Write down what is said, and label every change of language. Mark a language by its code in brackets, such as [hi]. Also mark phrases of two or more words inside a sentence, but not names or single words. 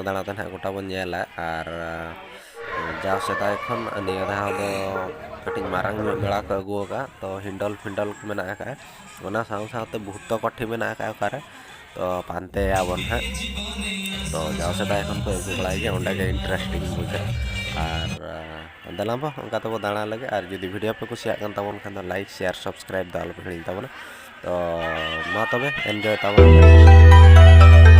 [sat] दाणा ते ना गोटा बन ñela आर जाव सेदाय खन निया दाव दो कटिंग मारांग मेला को अगु का तो हिंडल फिंडल को मेना का ओना साव सावते बहुत कठी मेना का ओकारे तो पानते आबन हा तो जाव सेदाय खन को अगु बड़ाई जे ओंडे के इंटरेस्टिंग बुझे आर दलामबो ओंका तो दाणा लगे आर जदि वीडियो पे कुसिया कान ताबन खान [en] like share subscribe [sat] दाल पे हिड़ी ताबन तो मा तबे एन्जॉय ताबन।